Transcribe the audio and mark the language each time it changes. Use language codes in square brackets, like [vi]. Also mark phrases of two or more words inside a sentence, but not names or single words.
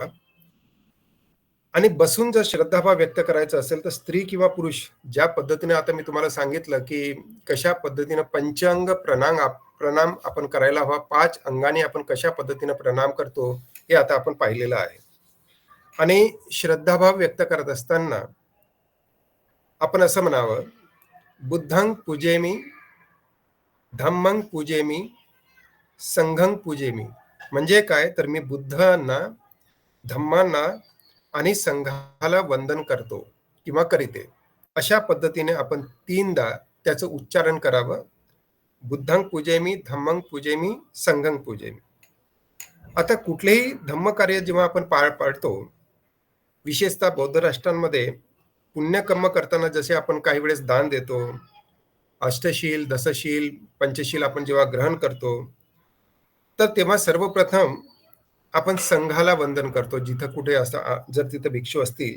[mr] आणि बसून जर श्रद्धाभाव व्यक्त करायचा असेल तर स्त्री किंवा पुरुष ज्या पद्धतीने आता मी तुम्हाला सांगितलं, की कशा पद्धतीनं पंचांग प्रणाम आपण करायला हवा. 5 अंगाने आपण कशा पद्धतीनं प्रणाम करतो, हे आता आपण पाहिलेलं आहे. आणि श्रद्धाभाव व्यक्त करत असताना आपण असं म्हणावं, [pi] बुद्धं पूजेमी, धम्मं पूजेमी, संघं पूजेमी. [mr] म्हणजे काय, तर मी बुद्धांना, धम्मांना आणि संघाला वंदन करतो किंवा करीते. अशा पद्धतीने आपण 3दा त्याचं उच्चारण करावं. [pi] बुद्धं पूजेमी, धम्मं पूजेमी, संघं पूजेमी. [mr] आता कुठलेही धम्मकार्य जेव्हा आपण पार पाडतो, विशेषतः बौद्ध राष्ट्रांमध्ये पुण्यकर्म करताना जसे आपण काही वेळेस दान देतो, अष्टशील, दशशील, पंचशील आपण जेव्हा ग्रहण करतो, तर तेव्हा सर्वप्रथम आपण संघाला वंदन करतो, जिथं कुठे असं जर तिथं भिक्षू असतील.